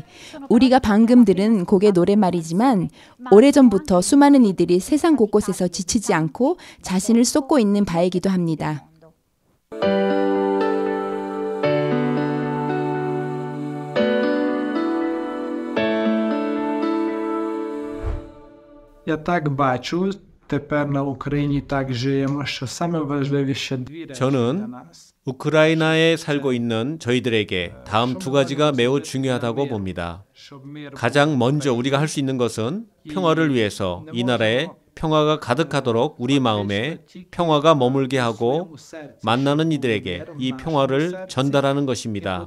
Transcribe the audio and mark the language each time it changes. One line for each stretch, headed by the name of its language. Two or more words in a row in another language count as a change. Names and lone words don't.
Korean: 우리가 방금 들은 곡의 노랫말이지만 오래전부터 수많은 이들이 세상 곳곳에서 지치지 않고 자신을 쏟고 있는 바이기도 합니다.
Ukrainian: Я так бачу, тепер на Україні так живемо, що саме важливіше дві речі для
Korean: 저는
Ukrainian: нас.
Korean: 우크라이나에 살고 있는 저희들에게 다음 두 가지가 매우 중요하다고 봅니다. 가장 먼저 우리가 할 수 있는 것은 평화를 위해서 이 나라에 평화가 가득하도록 우리 마음에 평화가 머물게 하고 만나는 이들에게 이 평화를 전달하는 것입니다.